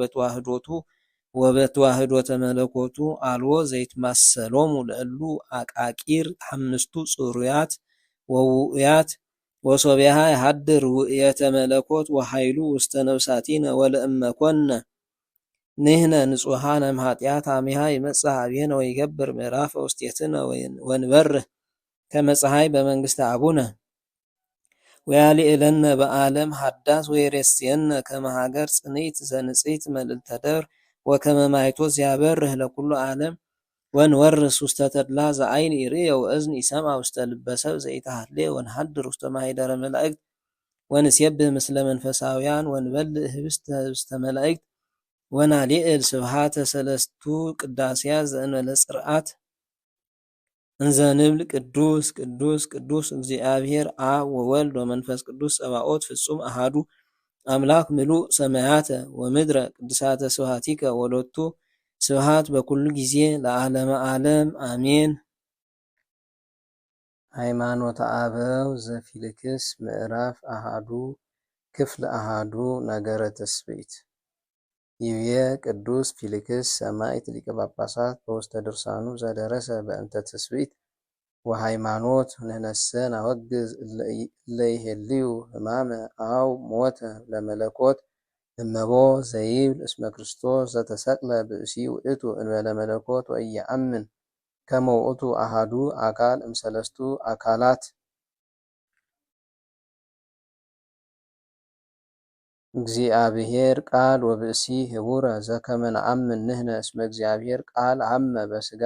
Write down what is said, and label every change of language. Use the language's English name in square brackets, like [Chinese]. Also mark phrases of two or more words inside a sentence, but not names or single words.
[Geez] ወበተዋህዶተ መለኮቱ አልቦ ዘይትማሰሎሙ ለእሉ አቃቂር አምስቱ ጽሩያት ወውእያት ወሶቢያሃ የሃድር ውእየተ መለኮት ወኃይሉ ውስተ ነፍሳቲነ ወለእመኮነ ንሕነ ንጹሐነ እምኃጢአት አሚሃ ይመጽእ ኀቤነ ወይገብር ምዕራፈ ውስቴትነ ወንበርህ ከመ ፀሐይ በመንግስተ አቡነ ወያልዕለነ በዓለም ሀዳስ ወይሬስየነ ከመ ሀገር ጽንዕት ዘንጽሕት መልዕልተ ደብር ወከመ ማይቶት ዘያበርህ ለኩሉ ዓለም ወንወርስ ውስተ ተድላ ዘአይን ይርእየ ወእዝን ይሰምዐ ውስተ ልበ ሰብእ ዘኢተሃልየ ወንሐድር ውስተ ማኅደረ መላእክት ወንሴብህ ምስለ መንፈሳውያን ወንበልዕ ህብስተ መላእክት ወናልዕል ስብሐተ ሰለስቱ ቅዳሴያት ዘእንበለ ጽርዓት እንዘ ንብል ቅዱስ ቅዱስ ቅዱስ እግዚአብሔር አብ ወወልድ ወመንፈስ ቅዱስ ጸባኦት ፍጹም አሃዱ አምላክ ምሉእ ሰማያተ ወምድረ ቅድሳተ ስብሐቲከ ወሎቱ ስብሐት በኩሉ ጊዜ ለዓለመ ዓለም አሜን። ሃይማኖተ አበው ዘፊልክስ ምዕራፍ አሃዱ ክፍል አሃዱ ነገረ ትስብእት ይቤ ቅዱስ ፊልክስ ሰማዕት ሊቀ ጳጳሳት በውስተ ድርሳኑ ዘደረሰ በእንተ ትስብእት ወሃይማኖት ንሕነሰ ናወግዝ እለ ይሄልዩ ሕማመ አው ሞተ ለመለኮት እመቦ ዘይብል እስመ ክርስቶስ ዘተሰቅለ ብእሲ ውእቱ እንበለ መለኮት ወኢየአምን ከመ ውእቱ አሃዱ አካል እምሰለስቱ አካላት እግዚአብሔር ቃል ወብእሲ ህቡረ ዘከመ ነአምን ንሕነ እስመ እግዚአብሔር ቃል ሐመ በሥጋ